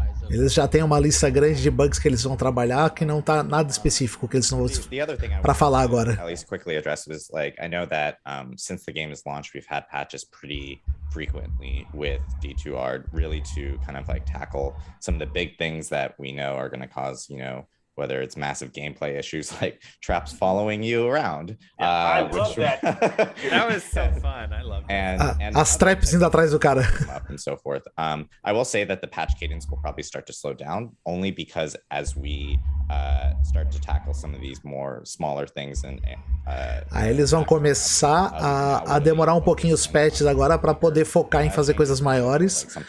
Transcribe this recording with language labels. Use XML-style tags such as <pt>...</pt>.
<pt>Eles já têm uma lista grande de bugs que eles vão trabalhar que não tá nada específico que eles não vão para falar agora.</pt> <en>At least quickly address was like I know that since the game is launched, we've had patches pretty frequently with D2R really to kind of like tackle some of the big things that we know are going to cause whether it's massive gameplay issues like traps following you around. I love that. That was so fun. I love that. And</en> <pt>As traps indo atrás do cara.</pt> <en>up and so forth. I will say that the patch cadence will probably start to slow down, only because as we start to tackle some of these more smaller things and</en> <pt>Aí eles vão começar a demorar um pouquinho os patches agora para poder focar em fazer coisas maiores.</pt>